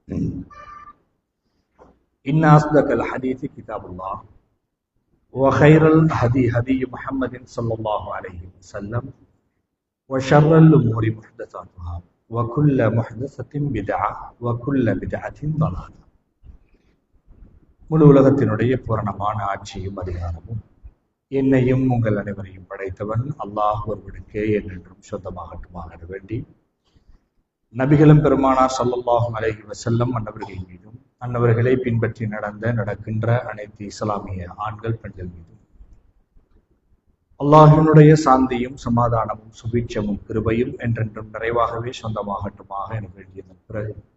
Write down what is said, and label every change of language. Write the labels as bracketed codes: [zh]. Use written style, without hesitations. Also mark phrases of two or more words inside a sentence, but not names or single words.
[ar] إن أصدق الحديث كتاب الله وخير الهدي هدي محمد صلى الله عليه وسلم وشر الأمور محدثاتها وكل محدثة بدعة وكل بدعة ضلالة. [ta] முழு உலகத்தினுடைய பூரணமான ஆட்சியும் அதிகாரமும் என்னையும் உங்கள் அனைவரையும் படைத்தவன் அல்லாஹ் ஒருவனுக்கே என்றென்றும் சொந்தமாகட்டுமாக வேண்டி நபிகளும் பெருமானார் [ar] صلى الله عليه وسلم [ta] அன்னவர்கள் மீதும் அன்னவர்களை பின்பற்றி நடக்கின்ற அனைத்து இஸ்லாமிய ஆண்கள் பெண்கள் மீதும் அல்லாஹினுடைய சாந்தியும் சமாதானமும் சுபீட்சமும் கிருபையும் என்றென்றும் நிறைவாகவே சொந்தமாகட்டுமாக என வேண்டியதன் பிறகு